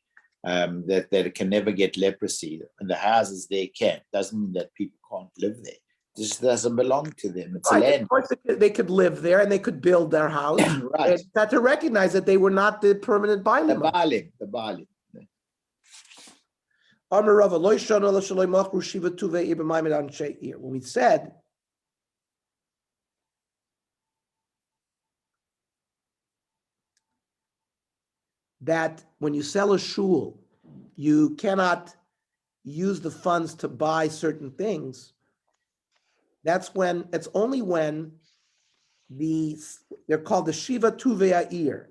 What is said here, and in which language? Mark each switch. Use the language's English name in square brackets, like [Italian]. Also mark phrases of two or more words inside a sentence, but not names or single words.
[English] That it can never get leprosy, and the houses they can. Doesn't mean that people can't live there. This doesn't belong to them. It's a land. Of course, they could live there and they could build their house. Right. They had to recognize that they were not the permanent bailim. The Baalim. [Hebrew] אמר רבא לא שנו אלא שלא ימכרו שבעה טובי עיר במעמד אנשי עיר. [English] When we said that when you sell a shul, you cannot use the funds to buy certain things, it's only when they're called the [Hebrew] שבעה טובי עיר.